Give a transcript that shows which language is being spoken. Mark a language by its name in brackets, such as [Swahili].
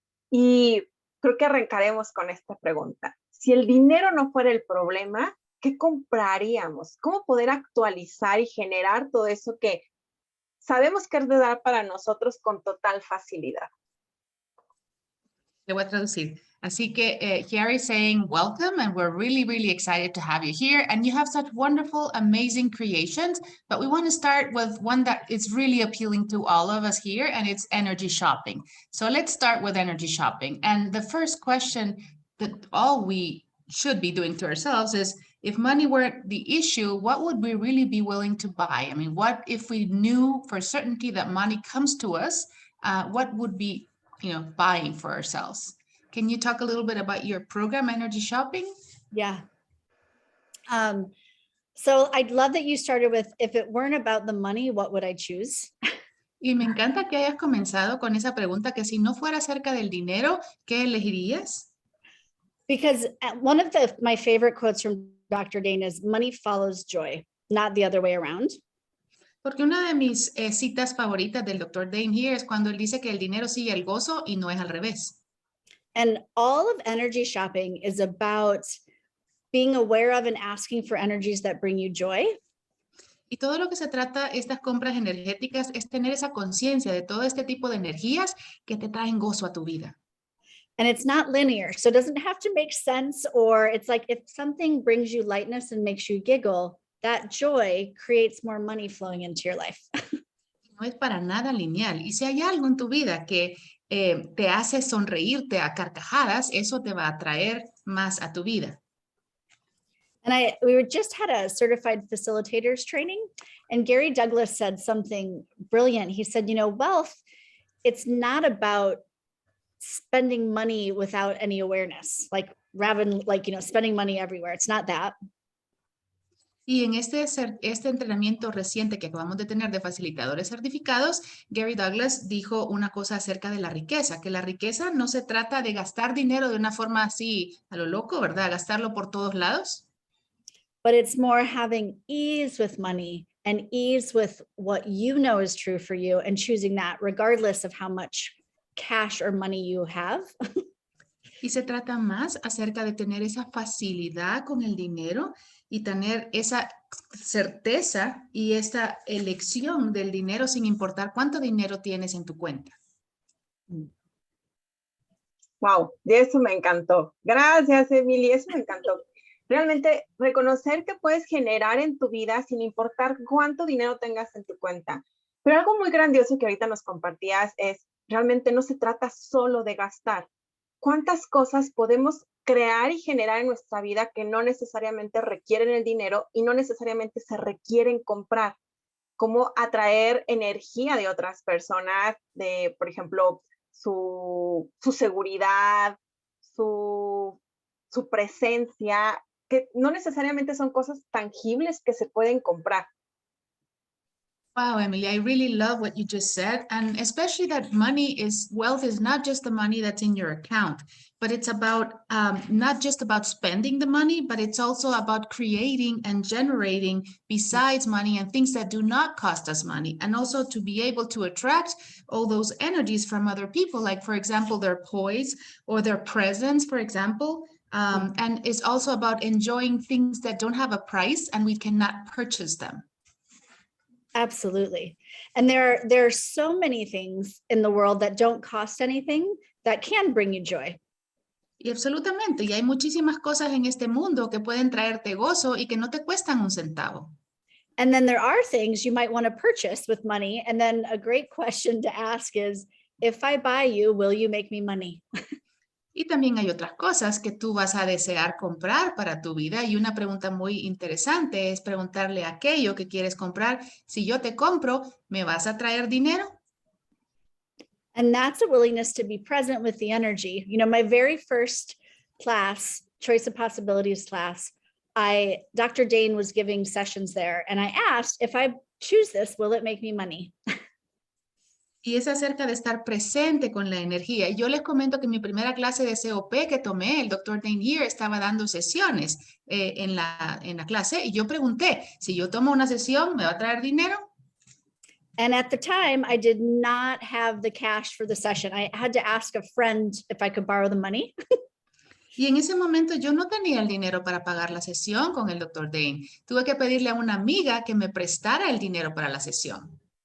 [Spanish] Y creo que arrancaremos con esta pregunta. Si el dinero no fuera el problema, ¿qué compraríamos? ¿Cómo poder actualizar y generar todo eso que sabemos que es de dar para nosotros con total facilidad? Le voy a traducir. Así que [English] here is saying welcome, and we're really excited to have you here. And you have such wonderful, amazing creations, but we want to start with one that is really appealing to all of us here, and it's energy shopping. So let's start with energy shopping. And the first question that all we should be doing to ourselves is, if money weren't the issue, what would we really be willing to buy? I mean, what if we knew for certainty that money comes to us, what would be, buying for ourselves? Can you talk a little bit about your program, Energy Shopping? Yeah. So I'd love that you started with, if it weren't about the money, what would I choose? [Spanish] Y me encanta que hayas comenzado con esa pregunta que si no fuera acerca del dinero, ¿qué elegirías? [English] Because one of my favorite quotes from Dr. Dane is, money follows joy, not the other way around. [Spanish] Porque una de mis citas favoritas del Dr. Dane here es cuando él dice que el dinero sigue el gozo y no es al revés. [English] And all of energy shopping is about being aware of and asking for energies that bring you joy. [Spanish] Y todo lo que se trata estas compras energéticas es tener esa conciencia de todo este tipo de energías que te traen gozo a tu vida. [English] And it's not linear, so it doesn't have to make sense, or it's like if something brings you lightness and makes you giggle, that joy creates more money flowing into your life. [Spanish] No es para nada lineal. Y si hay algo en tu vida que te hace sonreírte a carcajadas, eso te va a traer más a tu vida. [English] And we just had a certified facilitators training, and Gary Douglas said something brilliant. He said, wealth, it's not about spending money without any awareness, like spending money everywhere. It's not that. [Spanish] Y en este entrenamiento reciente que acabamos de tener de facilitadores certificados, Gary Douglas dijo una cosa acerca de la riqueza, que la riqueza no se trata de gastar dinero de una forma así a lo loco, ¿verdad? Gastarlo por todos lados. [English] But it's more having ease with money and ease with what you know is true for you and choosing that regardless of how much cash or money you have. [Spanish] Y se trata más acerca de tener esa facilidad con el dinero y tener esa certeza y esta elección del dinero sin importar cuánto dinero tienes en tu cuenta. Wow, eso me encantó. Gracias, Emily, eso me encantó. Realmente reconocer que puedes generar en tu vida sin importar cuánto dinero tengas en tu cuenta. Pero algo muy grandioso que ahorita nos compartías es, realmente no se trata solo de gastar. ¿Cuántas cosas podemos crear y generar en nuestra vida que no necesariamente requieren el dinero y no necesariamente se requieren comprar? Cómo atraer energía de otras personas, de, por ejemplo, su seguridad, su presencia, que no necesariamente son cosas tangibles que se pueden comprar. [English] Wow, Emily, I really love what you just said. And especially that wealth is not just the money that's in your account, but it's about not just about spending the money, but it's also about creating and generating besides money and things that do not cost us money. And also to be able to attract all those energies from other people, like, for example, their poise or their presence, for example. And it's also about enjoying things that don't have a price and we cannot purchase them. Absolutely. And there are so many things in the world that don't cost anything that can bring you joy. [Spanish] Y absolutamente, y hay muchísimas cosas en este mundo que pueden traerte gozo y que no te cuestan un centavo. [English] And then there are things you might want to purchase with money. And then a great question to ask is, if I buy you, will you make me money? [Spanish] Y también hay otras cosas que tú vas a desear comprar para tu vida. Y una pregunta muy interesante es preguntarle a aquello que quieres comprar, si yo te compro, ¿me vas a traer dinero? [English] And that's a willingness to be present with the energy. My very first class, Choice of Possibilities class, Dr. Dane was giving sessions there. And I asked, if I choose this, will it make me money? [Spanish] Y es acerca de estar presente con la energía. Y yo les comento que en mi primera clase de COP que tomé, el Dr. Dane here estaba dando sesiones en la clase y yo pregunté, si yo tomo una sesión, ¿me va a traer dinero? [English] And at the time, I did not have the cash for the session. I had to ask a friend if I could borrow the money. [Spanish] Y en ese momento yo no tenía el dinero para pagar la sesión con el Dr. Dane. Tuve que pedirle a una amiga que me prestara el dinero para la sesión.